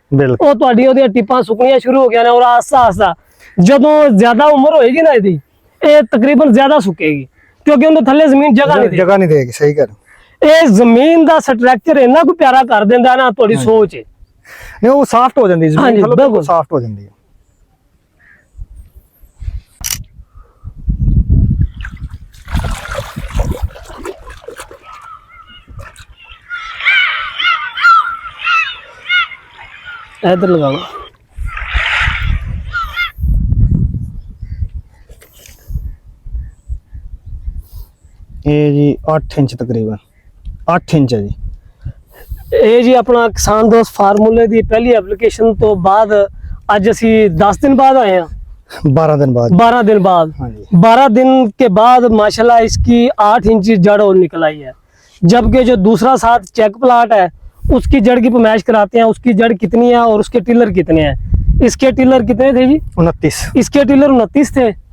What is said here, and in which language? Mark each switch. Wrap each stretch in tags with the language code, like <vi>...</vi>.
<hi>बिल्कुल</hi> <pa>ਉਹ ਤੁਹਾਡੀਆਂ ਉਹਦੀਆਂ ਟਿੱਪਾਂ ਸੁੱਕਣੀਆਂ ਸ਼ੁਰੂ ਹੋ ਗਈਆਂ ਨੇ, ਔਰ ਆਸਤਾ ਆਸਤਾ ਜਦੋਂ ਜ਼ਿਆਦਾ ਉਮਰ ਹੋਏਗੀ ਨਾ ਇਹਦੀ, ਇਹ ਤਕਰੀਬਨ ਜ਼ਿਆਦਾ ਸੁੱਕੇਗੀ, ਕਿਉਂਕਿ ਉਹਦੇ ਥੱਲੇ ਜ਼ਮੀਨ ਜਗ੍ਹਾ ਨਹੀਂ</pa> <hi>जगह नहीं देगी। सही कर</hi> <pa>ਇਹ ਜ਼ਮੀਨ ਦਾ ਸਟਰਕਚਰ ਇੰਨਾ ਕੁ ਪਿਆਰਾ ਕਰ ਦਿੰਦਾ ਨਾ, ਤੁਹਾਡੀ ਸੋਚ ਹੈ।</pa> <hi>नहीं वो सॉफ्ट हो जाती है हाँ जी, जमीन, बिल्कुल। बिल्कुल सॉफ्ट हो जाती है। इधर लगाओ। ये जी 8 इंच तकरीबन 8 इंच है जी।</hi> <pa>ਇਹ ਜੀ ਆਪਣਾ ਕਿਸਾਨ ਦੋਸਤ ਫਾਰਮੂਲੇ ਦੀ ਪਹਿਲੀ ਐਪਲੀਕੇਸ਼ਨ ਤੋਂ ਬਾਅਦ ਅੱਜ ਅਸੀਂ</pa> <hi>10 दिन बाद आए हैं, 12 दिन बाद। 12 दिन बाद। हाँ जी। 12 दिन के बाद माशाल्लाह इसकी 8 इंच जड़ और निकल आई है, जबकि जो दूसरा साथ चेक प्लाट है उसकी जड़ की पैमाइश कराते हैं, उसकी जड़ कितनी है और उसके टिलर कितने हैं। इसके टिलर कितने थे जी? 29। इसके टिलर 29 थे।</hi>